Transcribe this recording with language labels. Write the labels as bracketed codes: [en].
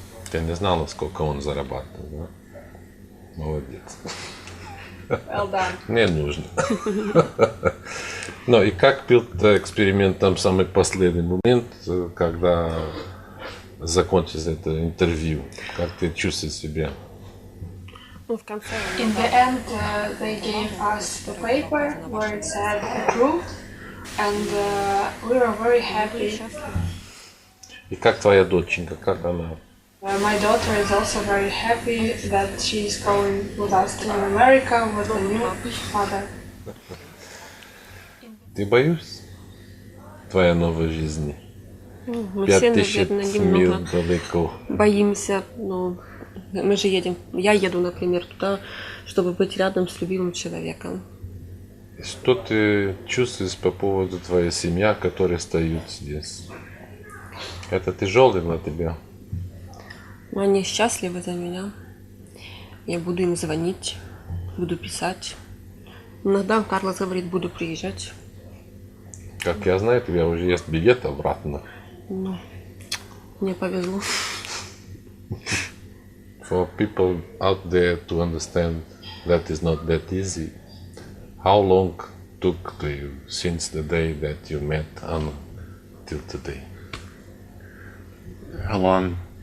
[ru] Ты не знала, сколько он зарабатывает, да? Молодец. [en] Well done. [ru] Не нужно. Ну и как был эксперимент там самый последний момент, когда закончилось это интервью? Как ты чувствуешь себя? ну, в конце... [en] In the end, they gave us the paper where it said approved, and we were very happy. [ru] И как твоя доченька, как она? [en] My daughter is also very happy that she is going with us to America with a new father. [ru] Ты боишься твоей новой жизни? Мы все, 5000 наверное, миль немного далеко. боимся. Ну, мы же едем, я еду, например, туда, чтобы быть рядом с любимым человеком. Что ты чувствуешь по поводу твоей семьи, которая стоит здесь? Это тяжело для тебя? Но они счастливы за меня. Я буду им звонить, буду писать. Иногда Карлос говорит, буду приезжать. Как я знаю, у тебя уже есть билет обратно. Ну, мне повезло. [en] For people out there to understand that is not that easy, how long took to you since the day that you met Anna till today? How long?